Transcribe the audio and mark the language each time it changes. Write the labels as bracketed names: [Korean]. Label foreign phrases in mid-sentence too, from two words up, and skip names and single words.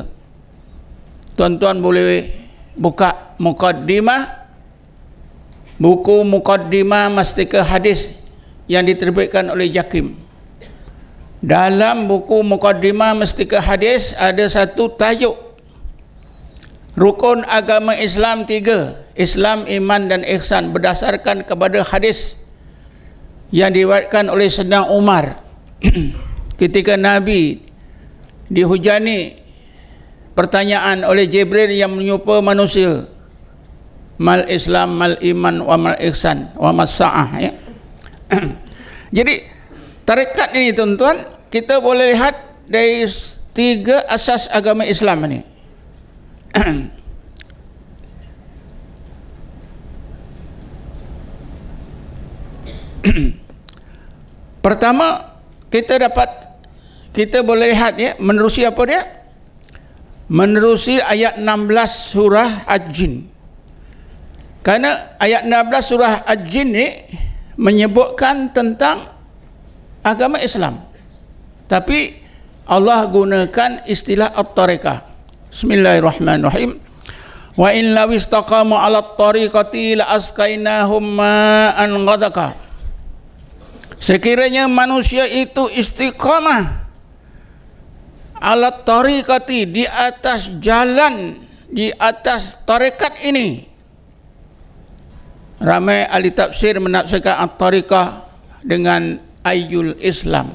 [Malay] Tuan-tuan boleh buka muqaddimah, buku muqaddimah Mastika Hadis yang diterbitkan oleh Jakim. Dalam buku muqaddimah Mastika Hadis ada satu tajuk, rukun agama Islam 3, Islam, iman dan ihsan, berdasarkan kepada hadis yang diriwayatkan oleh Sayyidina Umar ketika Nabi dihujani pertanyaan oleh Jibril yang menyerupa manusia, [Arabic] ما الإسلام، ما الإيمان، وما الإحسان، وما الساعة, [Malay] ya. Jadi tarekat ini tuan-tuan, kita boleh lihat dari 3 asas agama Islam ini. Pertama, kita boleh lihat, ya, menerusi apa dia? Menerusi ayat 16 surah Al-Jin. Karena ayat 16 surah Al-Jin ni menyebutkan tentang agama Islam, tapi Allah gunakan istilah at-tariqah. [Arabic] بسم الله الرحمن الرحيم. وأن لو استقاموا على الطريقة لأسقيناهم ماء غدقا. [Malay] Sekiranya manusia itu istiqamah [Arabic] على الطريقة, [Malay] di atas jalan, di atas tarekat ini. Ramai ahli tafsir menafsirkan at-tariqah dengan [Arabic] أي الإسلام.